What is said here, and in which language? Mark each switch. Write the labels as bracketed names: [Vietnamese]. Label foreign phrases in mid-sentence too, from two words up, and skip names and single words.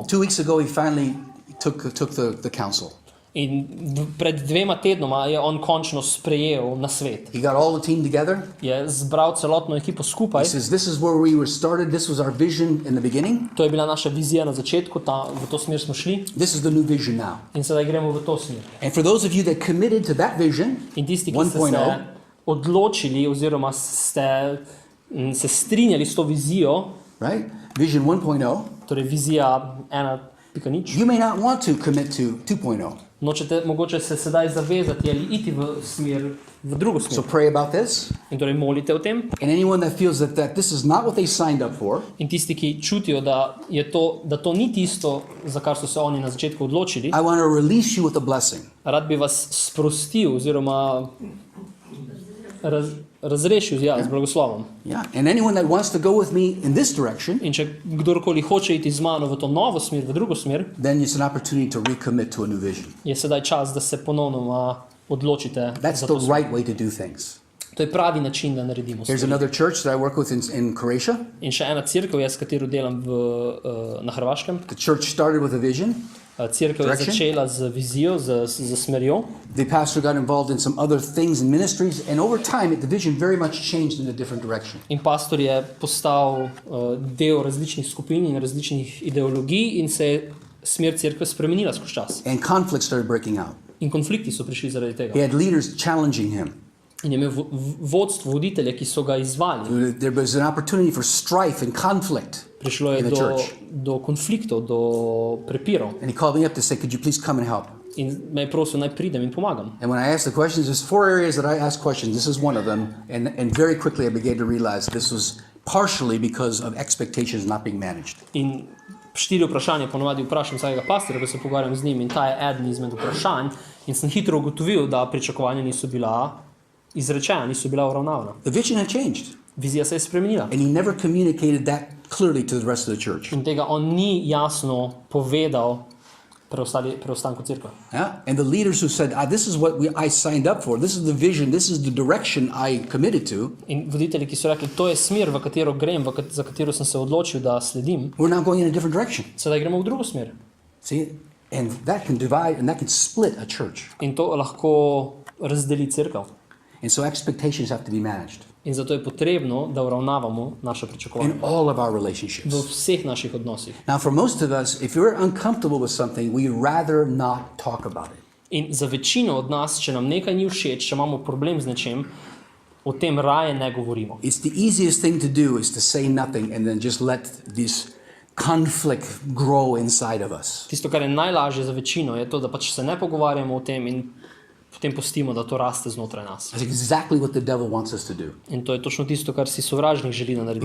[English] 2 weeks ago, he finally took the counsel. [Slovenian] In pred 2 tednoma je on končno sprejel nasvet. [English] He got all the team together. [Slovenian] Je zbral celotno ekipo skupaj. [English] He says, this is where we were started. This was our vision in the beginning. [Slovenian] To je bila naša vizija na začetku, v to smer smo šli. [English] This is the new vision now. [Slovenian] In sedaj gremo v to smer. [English] And for those of you that committed to that vision, [Slovenian] In tisti, ki ste se odločili oziroma ste se strinjali s to vizijo, [English] right? Vision 1.0. [Slovenian] Torej vizija 1.0. [English] You may not want to commit to 2.0. [Slovenian] Nočete mogoče se sedaj zavezati ali iti v drugo smer. [English] So pray about this. [Slovenian] In torej molite o tem. [English] And anyone that feels that this is not what they signed up for. [Slovenian] In tisti, ki čutijo, da to ni tisto, za kar so se oni na začetku odločili. [English] I want to release you with a blessing. [Slovenian] Rad bi vas sprostil oziroma razrešil z blagoslovom. [English] Yeah. And anyone that wants to go with me in this direction, [Slovenian] In če kdorkoli hoče iti z mano v to novo smer, v drugo smer, [English] then it's an opportunity to recommit to a new vision. [Slovenian] je sedaj čas, da se ponovno odločite [English] That's [Slovenian] za [English] the [Slovenian] to smer. [English] right way to do things. [Slovenian] To je pravi način, da naredimo [English] There's [Slovenian] stvari. [English] another church that I work with in Croatia. [Slovenian] In še ena cerkev, s katero delam na Hrvaškem. [English] The church started with a vision. [Slovenian] Cerkev je začela z vizijo, z smerjo. [English] The pastor got involved in some other things and ministries, and over time, the vision very much changed in a different direction. [Slovenian] In pastor je postal del različnih skupin in različnih ideologij in se je smer cerkve spremenila skozi čas. [English] And conflicts started breaking out. [Slovenian] In konflikti so prišli zaradi tega. [English] He had leaders challenging him. [Slovenian] In je imel vodstvo, voditelje, ki so ga izvali. [English] There was an opportunity for strife and conflict. [Slovenian] Prišlo je do konfliktov, do prepirov. [English] And he called me up to say, could you please come and help? [Slovenian] In me je prosil, naj pridem in pomagam. [English] And when I asked the questions, there's 4 areas that I asked questions. This is one of them. And very quickly I began to realize this was partially because of expectations not being managed. [Slovenian] In 4 vprašanja ponovadi vprašam vsakega pastorja, ko se pogovarjam z njim, in ta je eden izmed vprašanj. In sem hitro ugotovil, da pričakovanja niso bila izrečena, niso bila uravnavana. [English] The vision had changed. [Slovenian] Vizija se je spremenila. [English] And he never communicated that clearly to the rest of the church. [Slovenian] In tega on ni jasno povedal preostanku cerkve. [English] Yeah? And the leaders who said, this is what I signed up for, this is the vision, this is the direction I committed to. [Slovenian] In voditelji, ki so rekli, to je smer, v katero grem, za katero sem se odločil, da sledim, [English] We're now going in a different direction. [Slovenian] sedaj gremo v drugo smer. [English] See? And that can divide and that can split a church. [Slovenian] In to lahko razdeli cerkev. [English] And so expectations have to be managed [Slovenian] In zato je potrebno, da uravnavamo naše pričakovanja [English] in all of our relationships. [Slovenian] v vseh naših odnosih. [English] Now, for most of us, if we're uncomfortable with something, we rather not talk about it. [Slovenian] In za večino od nas, če nam nekaj ni všeč, če imamo problem z nečem, o tem raje ne govorimo. [English] It's the easiest thing to do is to say nothing and then just let this conflict grow inside of us. [Slovenian] Tisto, kar je najlažje za večino, je to, da pač se ne pogovarjamo o tem in potem pustimo, da to raste znotraj nas. [English] That's exactly what the devil wants us to do. [Slovenian] In to je točno tisto, kar si sovražnik želi narediti.